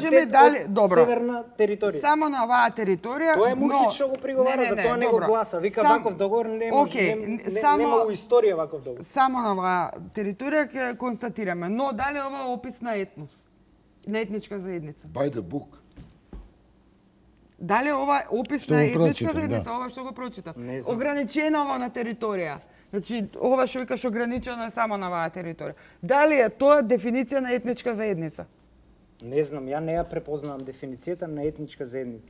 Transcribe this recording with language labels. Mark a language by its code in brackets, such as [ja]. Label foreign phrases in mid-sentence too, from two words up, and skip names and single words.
[mk] кажеме дали од добро. северна територија. Само на оваа територија. Тоа е но- Мухич што го приговара, за тоа не го добро. гласа. Вика Сам- ваков договор не може, Океј, нема у историја ваков договор. Само на оваа територија ќе констатираме, но дали ова е опис на етнос, на етничка заедница? [en] By the book. [mk] Дали ова е опис Што на го етничка прочитав, заедница, да. ова што го прочитав? Не знам. Ограничено на територија. Значи, ова што викаш ограничено е само на оваа територија. Дали е тоа дефиниција на етничка заедница? Не знам, ја не ја препознавам дефиницијата на етничка заедница.